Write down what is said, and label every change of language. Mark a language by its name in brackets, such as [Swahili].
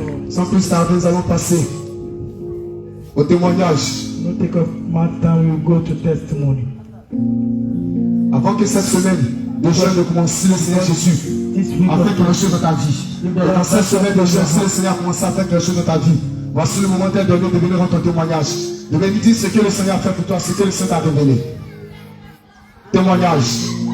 [French] Sans plus tarder, nous allons passer au témoignage. [English] No take up much time, we will go to testimony. [French] Avant que cette semaine de jeûne ne commence, le Seigneur Jésus a fait quelque chose dans ta vie. Et dans cette semaine de jeûne, si le Seigneur a commencé à faire quelque chose dans ta vie, voici le moment tel donné de venir rendre ton témoignage. De venir dire ce que le Seigneur a fait pour toi, ce que le Seigneur t'a révélé. Témoignage.